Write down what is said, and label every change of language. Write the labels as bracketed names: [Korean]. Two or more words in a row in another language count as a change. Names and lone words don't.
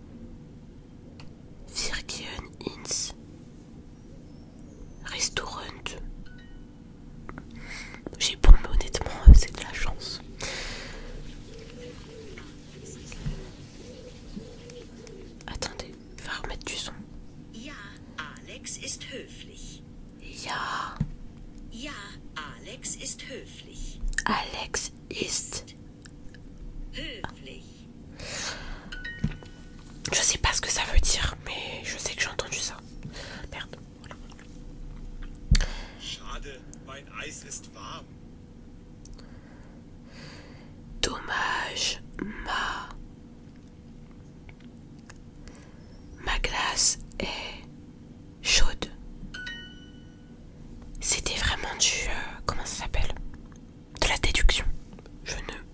[French] Restaurant. J'ai bon, mais honnêtement, c'est de la chance. Attendez, je vais remettre du son. [German] Ja, Alex ist höflich. Ja. Ja, Alex ist höflich. Alex ist Höflich. [French] Je sais pas ce que ça veut dire, mais je sais que j'ai entendu ça. Merde. Voilà. [German] Schade, mein Eis ist warm. [French] Dommage, ma glace est chaude. C'était vraiment du... comment ça s'appelle? De la déduction. Je ne